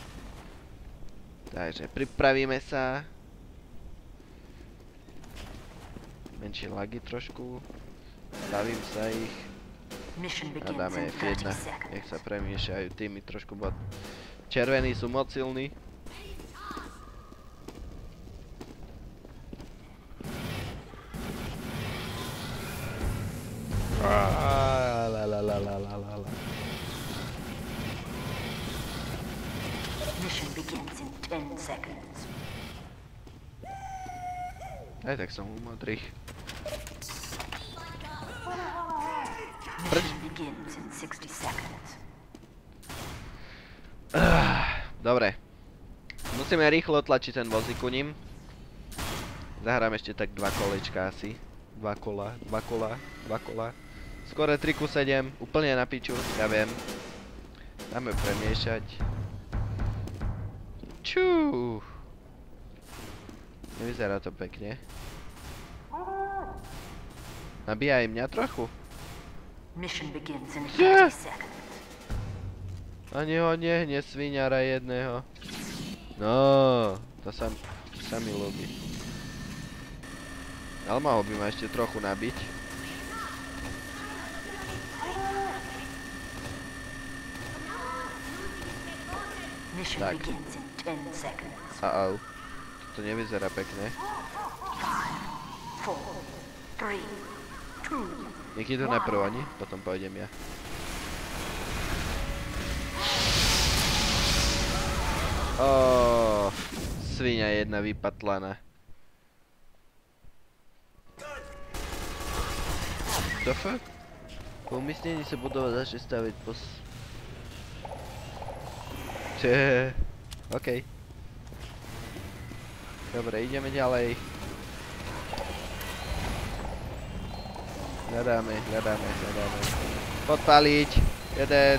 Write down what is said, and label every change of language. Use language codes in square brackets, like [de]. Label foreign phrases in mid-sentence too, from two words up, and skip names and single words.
[sk] Takže pripravíme sa. Menšie lagy trošku. Stavím sa ich. A dáme F1. Nech sa premiešajú týmy trošku, bo červení sú moc silní. [en] Mission begins in 10 seconds. [sk] Aj tak som u modrých. [en] Mission begins in 60 seconds. [sk] Dobre. Musíme rýchlo tlačiť ten vozík ku ním. Zahrám ešte tak 2 kolečka asi. 2 kola. Skore 3:7, úplne na piču, ja viem. Dáme premiešať. Čuuu. Nevyzerá to pekne. Nabíja aj mňa trochu. [en] Mission begins in 30 seconds. [sk] Ani ho nehne, sviňara jedného. No, to sa mi ľúbi. Ale mohol by ma ešte trochu nabiť. [en] Mission begins in 10 seconds. [sk] Uh-oh. To nevyzerá pekne. 5, 4, 3, 2. Nech idú najprv oni, potom pôjdem ja. Sviňa jedna vypatlaná. [en] The fuck? [cs] Po umístnení se budova začne staviť OK. [sk] Dobre, ideme ďalej. Hľadáme. Podpaliť. Jeden.